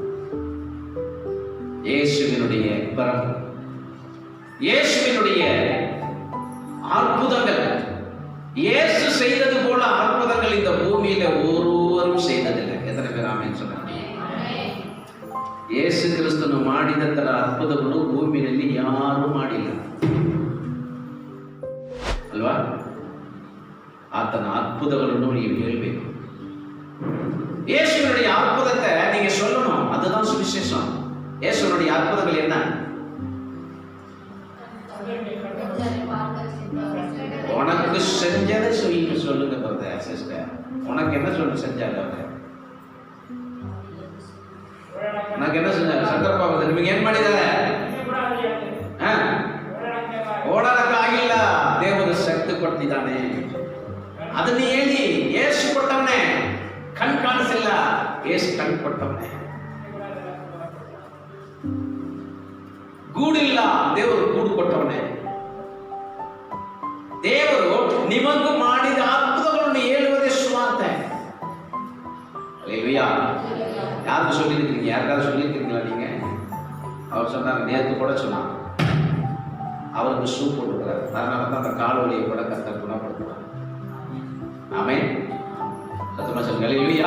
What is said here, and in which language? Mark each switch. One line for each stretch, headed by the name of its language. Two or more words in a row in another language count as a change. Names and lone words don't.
Tamil: இயேசுவினுடைய பிறப்பு, இயேசுவினுடைய அற்புதங்கள், இயேசு செய்தது போல அற்புதங்கள் இந்த பூமியில ஒருவரும் செய்ததில்லை. எத்தனை பேர் ஆமென் சொல்றாங்க? இயேசு கிறிஸ்துவ
Kannada: ಮಾಡಿದ ತರ ಅದ್ಭುತಗಳು ಭೂಮಿಯಲ್ಲಿ ಯಾರು ಮಾಡಿಲ್ಲ ಅಲ್ವಾ? ಆತನ ಅದ್ಭುತಗಳನ್ನು ನೀವು ಹೇಳಬೇಕು.
Tamil: இயேசுவினுடைய அற்புதத்தை நீங்க சொல்லணும். அதுதான் சுவிசேஷம். இயேசுவினுடைய அற்புதங்கள் என்ன? உனக்கு செஞ்சதை சொல்லுங்க பிரதர் சிஸ்டர். உனக்கு என்ன செஞ்சாரு அவர்? உனக்கு என்ன செஞ்சாரு?
Kannada: ಸಂದರ್ಭ ನಿಮಗೆ ಏನ್ ಮಾಡಿದ್ದಾರೆ? ಓಡಾಡಕ್ಕಾಗಿಲ್ಲ, ದೇವರು ಶಕ್ತಿ ಕೊಟ್ಟಿದ್ದಾನೆ. ಅದನ್ನ ಹೇಳಿ. ಯೇಸು ಕೊಟ್ಟವನೇ. ಕಣ್ ಕಾಣಿಸಿಲ್ಲ, ಯೇಸು ಕಣ್ ಕೊಟ್ಟವನೇ. ಗೂಡಿಲ್ಲ, ದೇವರು ಗೂಡು ಕೊಟ್ಟವನೇ. ದೇವರು ನಿಮಗೂ ಮಾಡಿದ ಅದ್ಭುತಗಳನ್ನು ಹೇಳುವುದೇ ಸುವಾರ್ತೆ.
Tamil: அல்லேலூயா. யாருக்கு சொல்லியிருக்கிறீங்க? யாருக்காவது சொல்லியிருக்கிறீங்களா நீங்க? அவர் சொன்னாங்க, நேற்று கூட சொன்னாங்க, அவருக்கு ஷூ போட்டுக்கிறார். அதனால தான் அந்த கால் வலியை கூட கர்த்தர் குணப்படுத்துவார். ஆமென். சத்தமா சொல்லுங்க அல்லேலூயா.